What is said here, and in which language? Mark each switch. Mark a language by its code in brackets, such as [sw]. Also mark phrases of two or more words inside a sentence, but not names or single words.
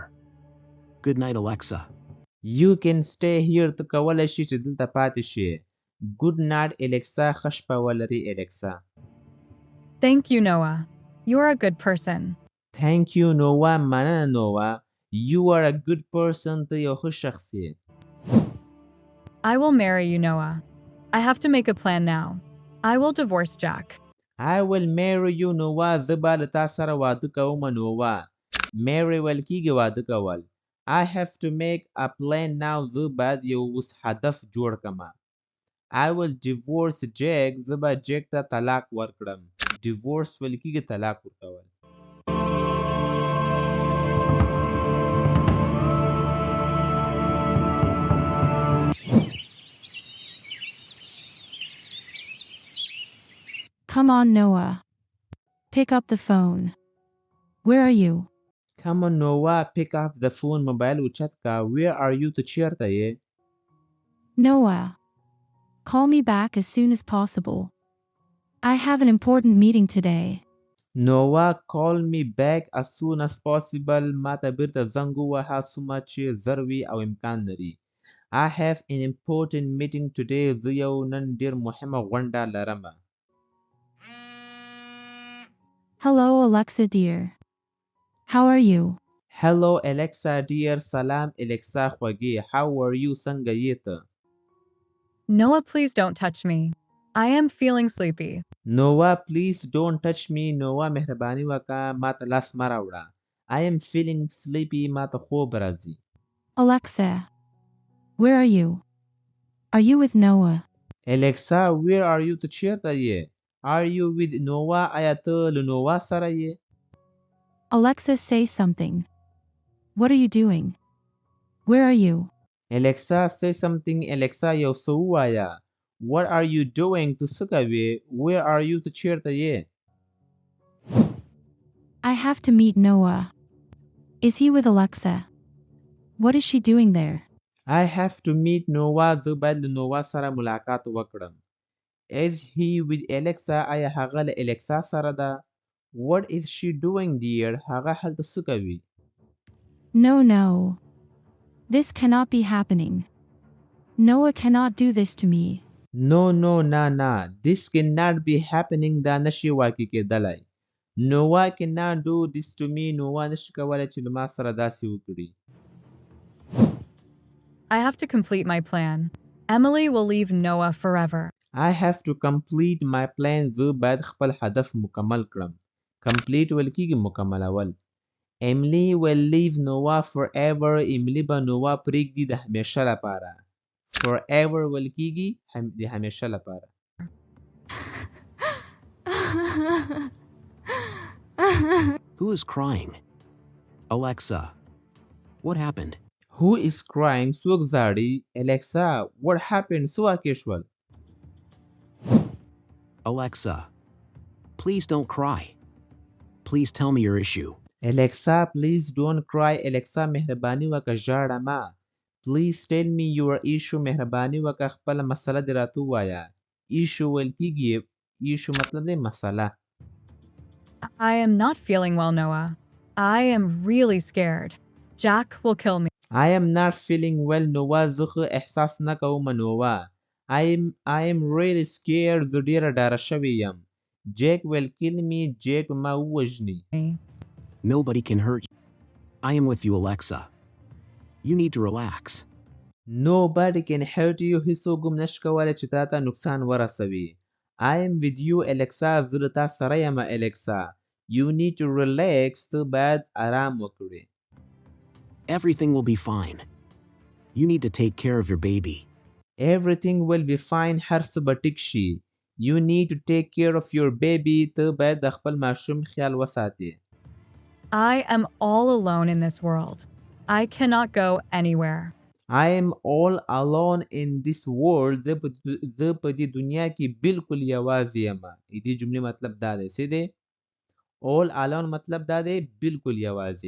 [en] Good night, Alexa. You can stay here. [ps] ته کولی شي چې دلته پاتې شي. [en] Good night, Alexa. [ps] ښه شپه ولري Alexa. [en] Thank you, Noah. You are a good person. Thank you, Noah. مننه Noah. You are a good person. [ps] ته یو ښه شخص یې. [en] I will marry you, Noah. I have to make a plan now. I will divorce Jack. I will marry you, Noah. [ps] زه به له تا سره واده کوم Noah. Marry ویل کېږي واده کول. [en] I have to make a plan now. [ps] زه باید یو اوس هدف جوړ کړم. [en] I will divorce Jack. [ps] زه به Jack ته طلاق ورکړم. Divorce ویل کېږي طلاق ورکول. [en] Come on, Noah. Pick up the phone. Where are you? Come on, Noah. Pick up the phone. [ps] موبایل اوچت کا. [en] Where are you? [ps] ته چیرته یې؟ [en] Noah. Call me back as soon as possible. I have an important meeting today. Noah, call me back as soon as possible. [ps] ما ته بیرته زنګ ووهه څومره چې زر وي او امکان لري. [en] I have an important meeting today. [ps] زه یو نن ډېر مهمه غونډه لرم. [en] Hello, Alexa dear. How are you? Hello, Alexa dear. [ps] سلام Alexa خوږې. [en] How are you? [ps] څنګه یې ته؟ [en] Noah, please don't touch me. I am feeling sleepy. Noah, please don't touch me. Noah, [ps] مهرباني وکړه ما ته لاس مه راوړه. [en] I am feeling sleepy. [ps] ما ته خوب راځي. [en] Alexa. Where are you? Are you with Noah? Alexa, where are you? [ps] ته چیرته یې؟ [en] Are you with Noah? [ps] آیا ته له Noah سره یې؟ [en] Alexa, say something. What are you doing? Where are you? Alexa, say something. Alexa, [ps] یو څه ووایه. [en] What are you doing? [ps] ته څه کوې؟ [en] Where are you? [ps] ته چیرته یې؟ [en] I have to meet Noah. Is he with Alexa? What is she doing there? I have to meet Noah. [ps] زه باید له نووا سره ملاقات وکړم. [en] Is he with Alexa? [ps] آیا هغه له Alexa سره ده؟ [en] What is she doing there? [ps] هغه هلته څه کوي؟ [en] No, no. This cannot be happening. Noah cannot do this to me. No, no, نه. This cannot be happening. [ps] دا نشي واقع کېدلی. [en] Noah cannot do this to me. [ps] Noah نشي کولی چې له ما سره داسې وکړي. [en] I have to complete my plan. Emily will leave Noah forever. I have to complete my plan. [ps] زه باید خپل هدف مکمل کړم. Complete ویل کېږي مکملول. [en] Emily will leave Noah forever. [ps] Emily به نووا پرېږدي د همیشه لپاره. Forever ویل کېږي د همیشه لپاره. [en] Who is crying? Alexa, what happened? Who is crying? [ps] څوک زاړي? [en] Alexa, what happened? [ps] څه واقع شول؟ [en] Alexa, please don't cry. Please tell me your issue. Alexa, please don't cry. Alexa, [ps] مهرباني وکړه ژاړه مه. [en] Please tell me your issue. [ps] مهرباني وکړه خپله مسله دې راته ووایه. Issue ویل کېږي. Issue مطلب دی مسله. [en] I am not feeling well, Noah. I am really scared. Jack will kill me. I am not feeling well. Noah [ps] زه ښه احساس نه کوم [en] Noah. I am really scared. [ps] زه ډېره ډاره شوې یم. [en] Jack will kill me. Jack [ps] ما ووژني. [en] Nobody can hurt you. I am with you, Alexa. You need to relax. Nobody can hurt you. [ps] هیڅوک هم نشي کولی چې تا ته نقصان ورسوي. [en] I am with you, Alexa. [ps] زه له تا سره یم Alexa. [en] You need to relax. [ps] ته باید آرام وکړې. [en] Everything will be fine. You need to take care of your baby. Everything will be fine. [ps] هر څه به ټیک شي. [en] You need to take care of your baby. [ps] ته باید د خپل ماشوم خیال وساتې. [en] I am all alone in this world. I cannot go anywhere. I am all alone in this world. [ps] زه په دې دنیا کې بالکل یوازې یم. دې جملې مطلب دا دی څه دی؟ [en] All alone [ps] مطلب دا دی بالکل یوازې.